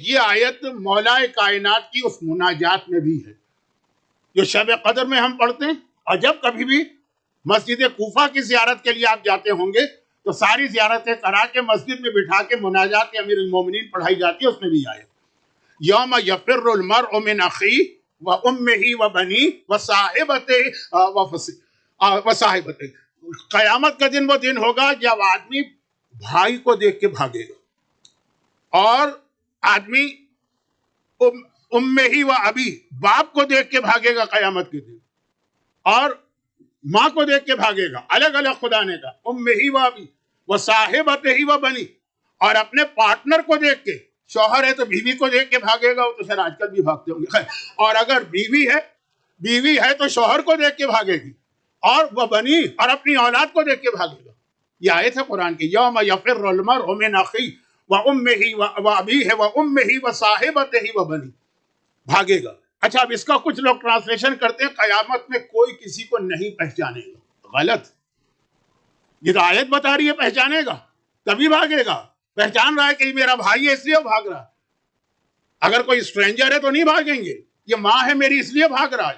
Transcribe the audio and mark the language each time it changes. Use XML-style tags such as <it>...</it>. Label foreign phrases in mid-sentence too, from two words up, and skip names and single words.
<ur>یہ آیت مولا کائنات کی اس مناجات میں بھی ہے جو شب قدر میں ہم پڑھتے ہیں, اور جب کبھی بھی مسجد کوفہ کی زیارت کے لیے آپ جاتے ہوں گے تو ساری زیارتیں کرا کے مسجد میں بٹھا کے مناجات امیر المومنین پڑھائی جاتی ہے. اس میں بھی آیت</ur> <ar>یوم یفر المرء من اخیہ و امہ و بنیہ و صاحبتہ,</ar> <ur>قیامت کا دن وہ دن ہوگا جب آدمی بھائی کو دیکھ کے بھاگے گا, اور آدمی</ur> <ar>امہ و ابی,</ar> <ur>باپ کو دیکھ کے بھاگے گا قیامت کے دن, اور ماں کو دیکھ کے بھاگے گا, الگ الگ خدا نے کہا</ur> <ar>امہ و ابی و صاحبتہ و بنی,</ar> <ur>اور اپنے پارٹنر کو دیکھ کے, شوہر ہے تو بیوی کو دیکھ کے بھاگے گا, وہ تو شاید آج کل بھی بھاگتے ہوں گے, اور اگر بیوی ہے تو شوہر کو دیکھ کے بھاگے گی, اور وہ بنی, اور اپنی اولاد کو دیکھ کے بھاگے گا. یہ آیت ہے قرآن کی,</ur> <ar>یوم یفر المرء من اخیہ و امہ و ابیہ و امہ و صاحبتہ و بنی,</ar> <ur>بھاگے گا. اچھا اب اس کا کچھ لوگ ٹرانسلیشن کرتے ہیں قیامت میں کوئی کسی کو نہیں پہچانے گا. غلط, یہ تو آیت بتا رہی ہے پہچانے گا تبھی بھاگے گا. پہچان رہا ہے کہ یہ میرا بھائی ہے اس لیے بھاگ رہا ہے, اگر کوئی اسٹرینجر ہے تو نہیں بھاگیں گے, یہ ماں ہے میری اس لیے بھاگ رہا ہے.</ur>